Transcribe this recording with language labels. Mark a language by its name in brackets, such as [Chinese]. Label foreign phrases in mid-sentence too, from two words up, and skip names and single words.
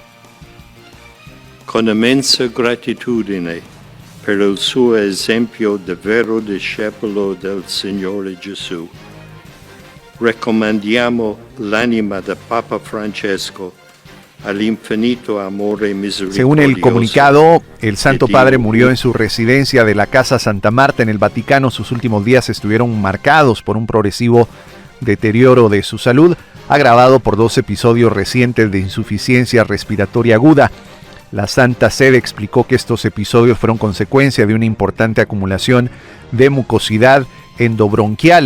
[Italian] Con immensa gratitudine per il suo esempio di vero discepolo del Signore Gesù, raccomandiamo l'anima del Papa Francesco al infinito amore misericordioso. [Spanish] Según el comunicado, el Santo Padre murió en su residencia de la Casa Santa Marta en el Vaticano. Sus últimos días estuvieron marcados por un progresivo deterioro de su salud, agravado por 2 episodios recientes de insuficiencia respiratoria aguda. La Santa Sede explicó que estos episodios fueron consecuencia de una importante acumulación de mucosidad endobronquial.